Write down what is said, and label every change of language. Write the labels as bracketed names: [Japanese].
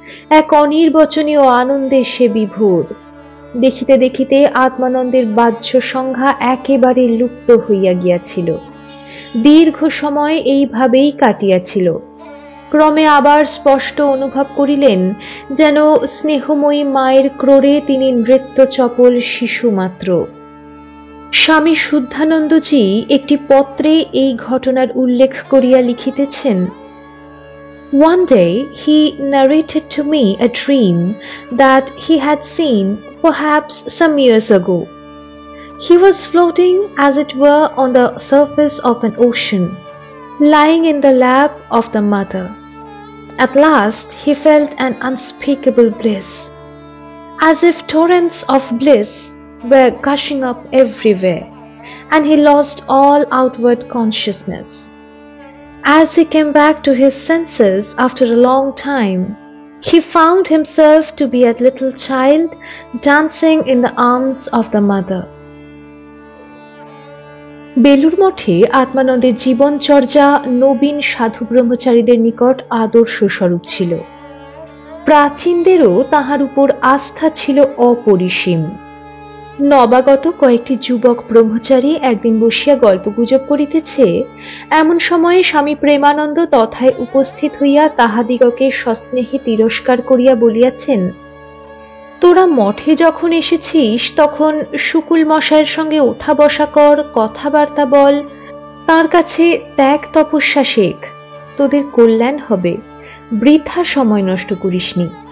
[Bangla] এক অনির্বচনীয় আনন্দে সে বিভোর। দেখিতে দেখিতে আত্মানন্দের বাহ্য সংজ্ঞা একেবারে লুপ্ত হইয়া গিয়াছিল। দীর্ঘ সময় এইভাবেই কাটিয়াছিল। ক্রমে আবার স্পষ্ট অনুভব করিলেন যেন স্নেহময়ী মায়ের ক্রোড়ে তিনি নৃত্য চপল শিশু মাত্র। স্বামী শুদ্ধানন্দজি একটি পত্রে এই ঘটনার উল্লেখ করিয়া লিখিতেছেন, [English] One day he narrated to me a dream that he had seen perhaps some years ago. He was floating as it were on the surface of an ocean, lying in the lap of the mother. At last he felt an unspeakable bliss, as if torrents of bliss were gushing up everywhere, and he lost all outward consciousness. As he came back to his senses after a long time, he found himself to be a little child dancing in the arms of the mother. [Bangla] Belur মঠে আত্মানন্দের জীবনচর্যা নবীন সাধু ব্রহ্মচারীদের নিকট আদর্শ স্বরূপ ছিল। প্রাচীনদেরও তাহার উপর আস্থা ছিল অপরিসীম। নবাগত কয়েকটি যুবক ব্রহ্মচারী একদিন বসিয়া গল্পগুজব করিতেছে, এমন সময়ে স্বামী প্রেমানন্দ তথায় উপস্থিত হইয়া তাহাদিগকে সস্নেহে তিরস্কার করিয়া বলিয়াছেন, তোরা মঠে যখন এসেছিস তখন শুকুল মশায়ের সঙ্গে ওঠা বসা কর, কথাবার্তা বল, তার কাছে ত্যাগ তপস্যা শেখ, তোদের কল্যাণ হবে, বৃথা সময় নষ্ট করিসনি।